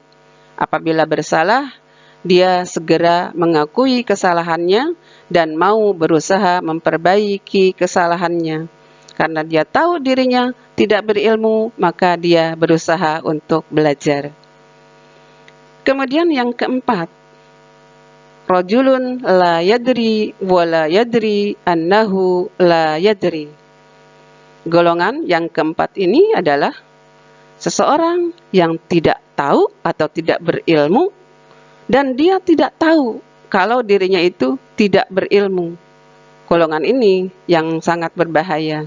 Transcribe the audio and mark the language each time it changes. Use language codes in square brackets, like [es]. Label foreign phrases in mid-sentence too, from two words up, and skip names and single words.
[id] Apabila bersalah, dia segera mengakui kesalahannya dan mau berusaha memperbaiki kesalahannya. Karena dia tahu dirinya tidak berilmu, maka dia berusaha untuk belajar. Kemudian yang keempat, [ar] رجل لا يدري ولا يدري أنه لا يدري annahu la yadri. [id] Golongan yang keempat ini adalah seseorang yang tidak tahu atau tidak berilmu dan dia tidak tahu kalau dirinya itu tidak berilmu. Golongan ini yang sangat berbahaya.